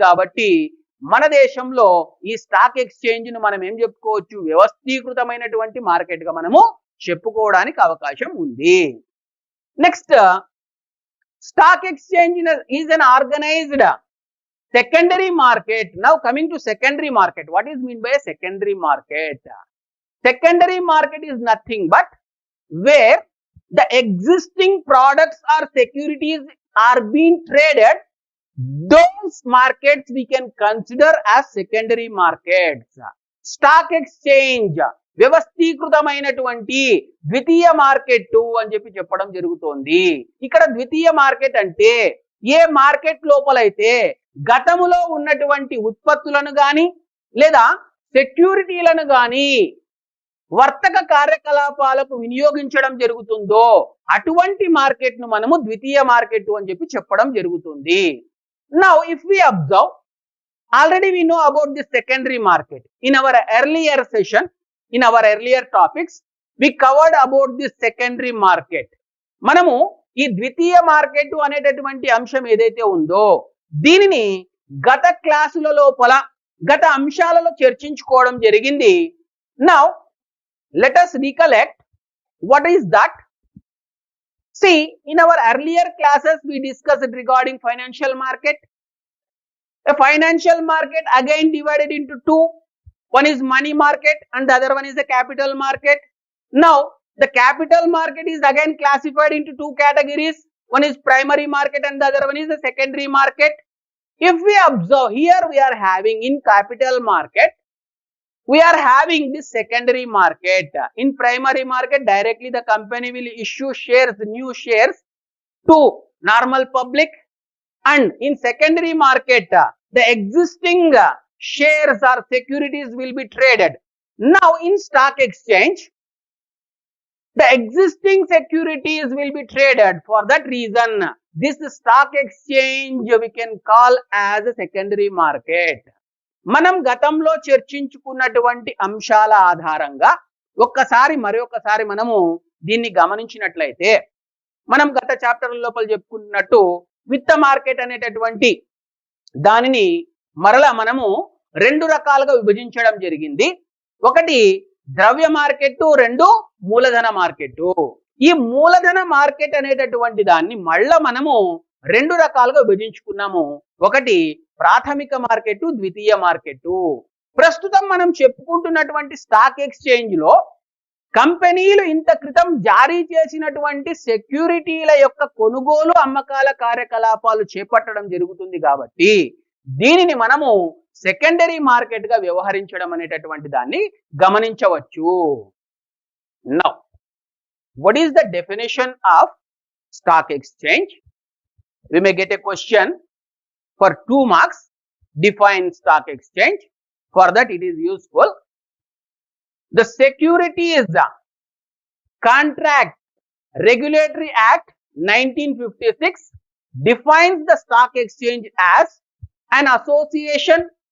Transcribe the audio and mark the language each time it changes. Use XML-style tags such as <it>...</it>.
<te>కాబట్టి మన దేశంలో ఈ స్టాక్ ఎక్స్చేంజ్ ను మనం ఏం చెప్పుకోవచ్చు, వ్యవస్థీకృతమైనటువంటి మార్కెట్ గా మనము చెప్పుకోవడానికి అవకాశం ఉంది.</te> <en>Next, stock exchange is an organized secondary market. Now coming to secondary market, what is mean by a secondary market? Secondary market is nothing but where the existing products or securities are being traded, those markets we can consider as secondary markets.</en> <te>Stock exchange వ్యవస్థీకృతమైనటువంటి ద్వితీయ market అని చెప్పడం జరుగుతోంది. ఇక్కడ ద్వితీయ market అంటే ఏ market లోపలైతే గతములో ఉన్నటువంటి ఉత్పత్తులను గాని లేదా సెక్యూరిటీలను గాని వర్తక కార్యకలాపాలకు వినియోగించడం జరుగుతుందో అటువంటి మార్కెట్ ను మనము ద్వితీయ మార్కెట్ అని చెప్పడం జరుగుతుంది.</te> <en>Now if we observe, already we know about the secondary market. In our earlier session, in our earlier topics, we covered about the secondary market.</en> <te>మనము ఈ ద్వితీయ మార్కెట్ అనేటటువంటి అంశం ఏదైతే ఉందో దీనిని గత క్లాసుల లోపల గత అంశాలలో చర్చించుకోవడం జరిగింది.</te> <en>Now let us recollect what is that. See, in our earlier classes we discussed regarding financial market. A financial market again divided into two. One is money market and the other one is the capital market. Now the capital market is again classified into two categories. One is primary market and the other one is the secondary market. If we observe here, we are having in capital market, we are having this secondary market. In primary market, directly the company will issue shares, new shares to normal public, and in secondary market the existing shares or securities will be traded. Now in stock exchange the existing securities will be traded. For that reason this stock exchange we can call as a secondary market.</en> <te>మనం గతంలో చర్చించుకున్నటువంటి అంశాల ఆధారంగా మరొకసారి మనము దీన్ని గమనించినట్లయితే మనం గత చాప్టర్ లోపల చెప్పుకున్నట్టు విత్త మార్కెట్ అనేటటువంటి దానిని మరలా మనము రెండు రకాలుగా విభజించడం జరిగింది. ఒకటి ద్రవ్య మార్కెట్, రెండు మూలధన మార్కెట్. ఈ మూలధన మార్కెట్ అనేటటువంటి దాన్ని మళ్ళా మనము రెండు రకాలుగా విభజించుకున్నాము. ఒకటి ప్రాథమిక మార్కెట్, ద్వితీయ మార్కెట్. ప్రస్తుతం మనం చెప్పుకుంటున్నటువంటి స్టాక్ ఎక్స్చేంజ్ లో కంపెనీలు ఇంత క్రితం జారీ చేసినటువంటి సెక్యూరిటీల యొక్క కొనుగోలు అమ్మకాల కార్యకలాపాలు చేపట్టడం జరుగుతుంది కాబట్టి దీనిని మనము సెకండరీ మార్కెట్ గా వ్యవహరించడం అనేటటువంటి దాన్ని గమనించవచ్చు.</te> <en>Now what is the definition of stock exchange? We may get a question for 2 marks. Define stock exchange. For that it is useful. The Securities Contract Regulatory Act 1956 defines the stock exchange as an association,</en>